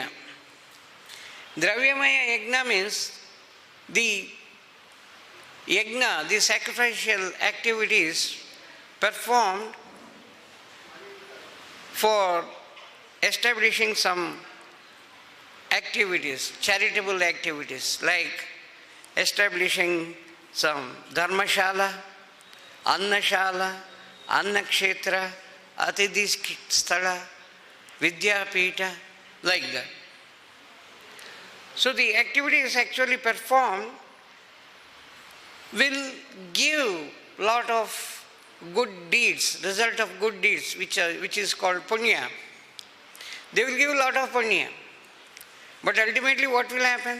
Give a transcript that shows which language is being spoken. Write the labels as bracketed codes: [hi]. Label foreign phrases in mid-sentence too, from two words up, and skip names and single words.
[sa] Dravyamaya Yajna [en] means the yajna, the sacrificial activities performed for establishing some activities, charitable activities, like establishing some [sa] dharmashala, annashala, annakshetra, atidhi sthala, vidyapita, [en] like that. So the activities actually performed will give lot of good deeds, result of good deeds, which is called punya. They will give a lot of punya. But ultimately what will happen?